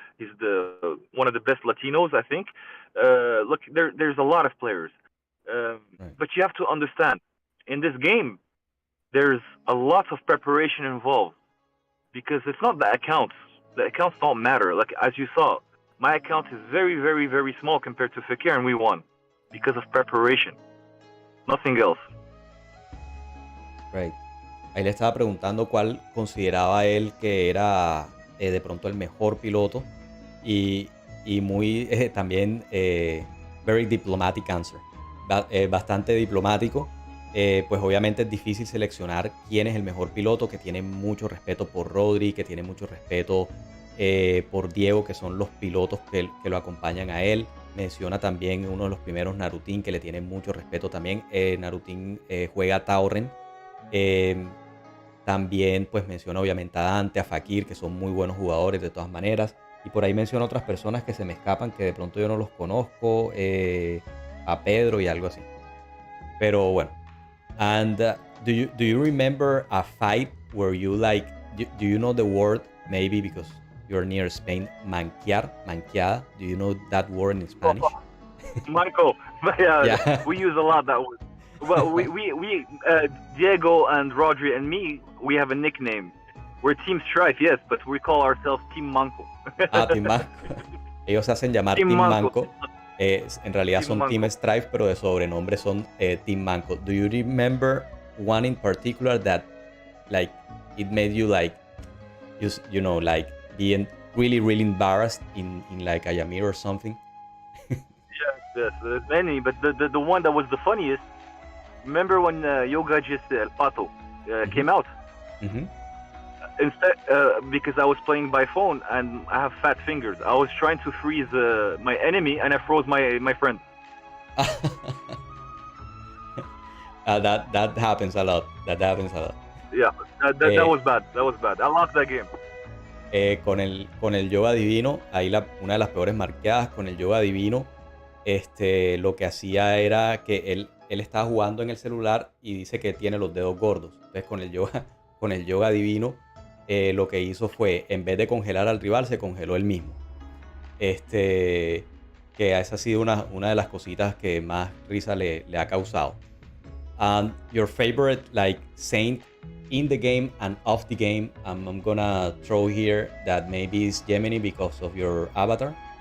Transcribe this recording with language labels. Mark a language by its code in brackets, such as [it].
[en] He's one of the best Latinos, I think. Look, there's a lot of players, but you have to understand, in this game, there's a lot of preparation involved, because it's not the accounts. The accounts don't matter. Like, as you saw, my account is very, very, very small compared to FAKIR, and we won because of preparation. Nothing else. Right. [es] Ahí le estaba preguntando cuál consideraba él que era de pronto el mejor piloto y muy también [en] very diplomatic answer. [es] Bastante diplomático. Pues obviamente es difícil seleccionar quién es el mejor piloto, que tiene mucho respeto por Rodri, que tiene mucho respeto por Diego, que son los pilotos que lo acompañan a él. Menciona también uno de los primeros, Narutín, que le tiene mucho respeto también. Narutín juega Tauren. También pues menciona obviamente a Dante, a Fakir, que son muy buenos jugadores de todas maneras. Y por ahí menciona otras personas que se me escapan, que de pronto yo no los conozco. A Pedro y algo así. Pero bueno. [en] And do you remember a fight where you like, do you know the word, maybe because you're near Spain, manqueada? Do you know that word in Spanish? Michael, yeah. We use a lot that word. Well, we Diego and Rodri and me, we have a nickname. We're Team STRIFE, yes, but we call ourselves Team Manco. Team Manco. [es] Ellos se hacen llamar Team Manco. En realidad Team son Manco. Team STRIFE, pero de sobrenombre son Team Manco. [en] Do you remember one in particular that, like, it made you like, you know, like being really, really embarrassed in like a Yamir or something? Yes, there's many, but the one that was the funniest. Remember when Yoga just El Pato came out? Mm-hmm. Instead, because I was playing by phone and I have fat fingers, I was trying to freeze my enemy and I froze my friend. That happens a lot. That happens a lot. Yeah, that was bad. That was bad. I lost that game. [es] Con el Yoga Divino, ahí una de las peores marqueadas con el Yoga Divino, lo que hacía era que él estaba jugando en el celular y dice que tiene los dedos gordos. Entonces con el Yoga Divino, lo que hizo fue, en vez de congelar al rival, se congeló él mismo. Que esa ha sido una de las cositas que más risa le ha causado. [en] Your favorite like saint in the game and off the game, I'm gonna throw here that maybe is Gemini because of your avatar.